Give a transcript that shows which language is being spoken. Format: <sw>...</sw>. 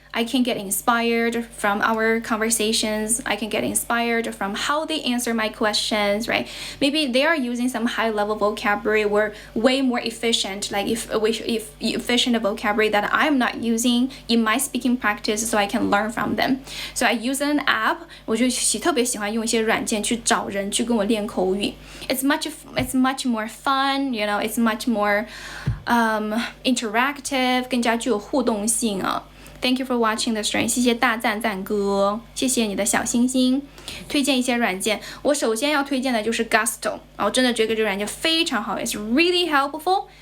<en>I can get inspired from our conversations. I can get inspired from how they answer my questions, right? Maybe they are using some high-level vocabulary or way more efficient, like if efficient vocabulary that I'm not using in my speaking practice, so I can learn from them. So I use an app.</en> <zh>我就特别喜欢用一些软件去找人去跟我练口语。</zh> <en>It's much more fun, you know. It's much more interactive，</en> <zh>更加具有互动性啊。</zh> <en>Thank you for watching the stream，</en> <zh>谢谢大赞赞哥，谢谢你的小星星。推荐一些软件，我首先要推荐的就是 Gusto， 我真的觉得这个软件非常好 ，</zh> <en>It's really helpful。</en>